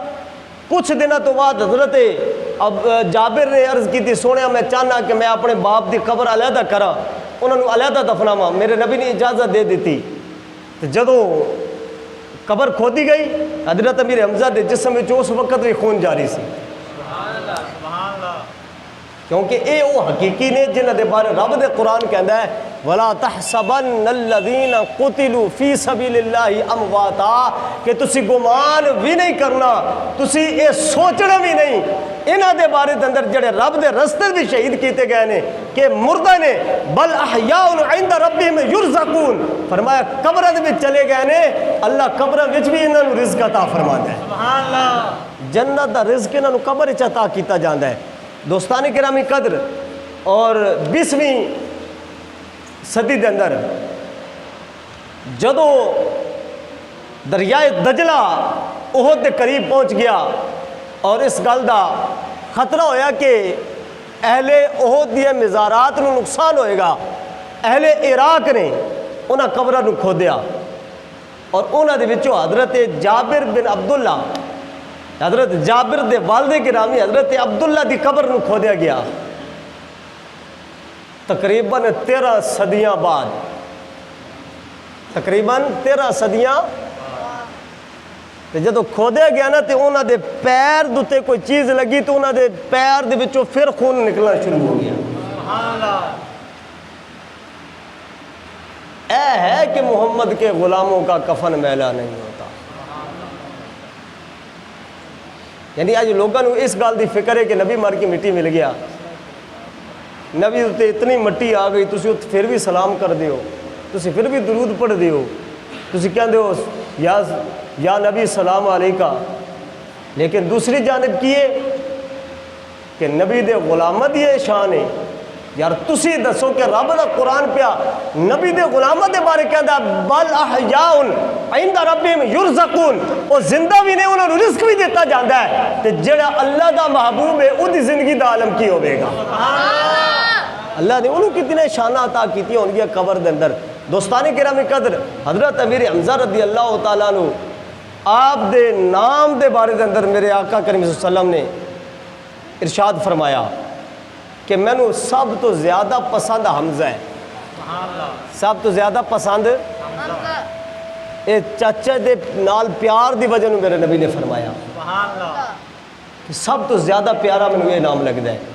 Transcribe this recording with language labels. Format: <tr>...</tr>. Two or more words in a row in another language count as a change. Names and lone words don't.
<pa>کچھ دنوں تو بعد حضرت جابر نے عرض کی تھی، سونیا میں چاہنا کہ میں اپنے باپ دی قبر علیحدہ کرا، انہوں نے علیحدہ دفناواں، میرے نبی نے اجازت دے دیتی۔ تو جدوں قبر کھودی گئی، حضرت امیر حمزہ دے جسم وچ اس وقت بھی خون جاری سی، کیونکہ اے وہ حقیقی نے جنہاں دے بارے رب دے قرآن کہندا ہے</pa> <ar>وَلَا تَحْسَبَنَّ الَّذِينَ قُتِلُوا فِي سَبِيلِ اللَّهِ أَمْوَاتًا،</ar> <pa>کہ تسی گمان بھی نہیں کرنا، تسی اے سوچنا بھی نہیں انہاں دے بارے دے اندر جڑے رب دے رستے بھی شہید کیتے گئے نے کہ مردہ نے،</pa> <ar>بل احیاء عند ربہم یرزقون،</ar> <pa>فرمایا قبراں دے وچ چلے گئے نے، اللہ قبراں وچ بھی انہاں نوں رزق عطا فرماندا ہے،</pa> <ar>سبحان اللہ،</ar> <pa>جنت دا رزق انہاں نوں قبر وچ عطا کیتا جاندا ہے۔ دوستان گرامی قدر، اور 20ویں صدی دے اندر جدو دریائے دجلہ احد دے قریب پہنچ گیا اور اس گل دا خطرہ ہویا کہ اہل احد دی مزارات نو نقصان ہوئے گا، اہل عراق نے انہاں قبراں نو کھودیا اور انہاں دے وچوں حضرت جابر بن عبداللہ، حضرت جابر دے والد گرامی حضرت عبداللہ دی قبر نو کھودیا گیا۔ تقریباً 13 صدیاں بعد، تقریباً 13 صدیاں، جدو کھودیا گیا نا تو انہاں دے پیر دوتے کوئی چیز لگی تو انہاں دے پیر دے وچوں پھر خون نکلنا شروع ہو گیا۔ اے ہے</pa> <ur>کہ محمد کے غلاموں کا کفن میلا نہیں ہوتا،</ur> <pa>یعنی آج لوگوں نے اس گل دی فکر ہے کہ نبی مر کی مٹی مل گیا، نبی تے اتنی مٹی آ گئی، تسی پھر بھی سلام کر دیو، تسی پھر بھی درود پڑھ دیو، تسی کہندے ہو</pa> <ar>یا نبی سلام علیکہ،</ar> <pa>لیکن دوسری جانب کی ہے کہ نبی دے غلامت یہ شان ہے یار تسی دسو کہ رب دا قرآن پیا نبی دے غلامہ دے بارے کہندا</pa> <ar>بل احیاء عند ربہم یرزقون،</ar> <pa>وہ زندہ بھی نہیں انہوں نے رزق بھی دیتا جاندا ہے، تے جڑا اللہ دا محبوب ہے اودی زندگی دا عالم کی ہوے گا؟ اللہ نے انہوں کتنے شانہ عطا کیتی ہوں گی قبر دے اندر۔ دوستانی کرام قدر، حضرت امیر حمزہ</pa> <ar>رضی اللہ تعالیٰ عنہ</ar> <pa>آپ دے نام دے بارے دے اندر میرے آقا کریم</pa> <ar>صلی اللہ علیہ وسلم</ar> <pa>نے ارشاد فرمایا کہ میں نو سب تو زیادہ پسند حمزہ ہے، سب تو زیادہ پسند اے چاچا دے نال پیار دی وجہ نو میرے نبی نے فرمایا کہ سب تو زیادہ پیارا میں یہ نام لگتا ہے۔</pa>